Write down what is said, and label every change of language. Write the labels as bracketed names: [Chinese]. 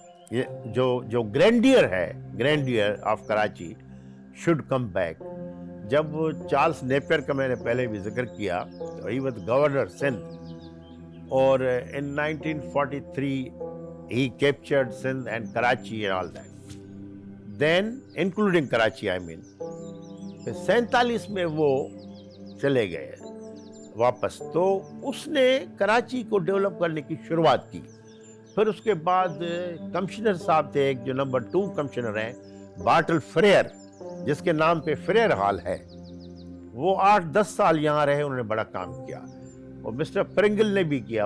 [Urdu] یہ جو گرینڈیئر ہے, [English] Grandeur of Karachi should come back. [Urdu] جب چارلس نیپیر کا میں نے پہلے بھی ذکر کیا, [English] He was governor Sindh, اور in 1943 he captured Sindh and Karachi and all that. Then including Karachi, I mean. [Urdu] 47 میں وہ چلے گئے واپس. تو اس نے کراچی کو ڈیولپ کرنے کی شروعات کی. پھر اس کے بعد کمشنر صاحب تھے ایک, جو نمبر 2 کمشنر ہیں, بارٹل فریئر, جس کے نام پہ فریئر ہال ہے. وہ 8-10 سال یہاں رہے, انہوں نے بڑا کام کیا, اور مسٹر پرنگل نے بھی کیا.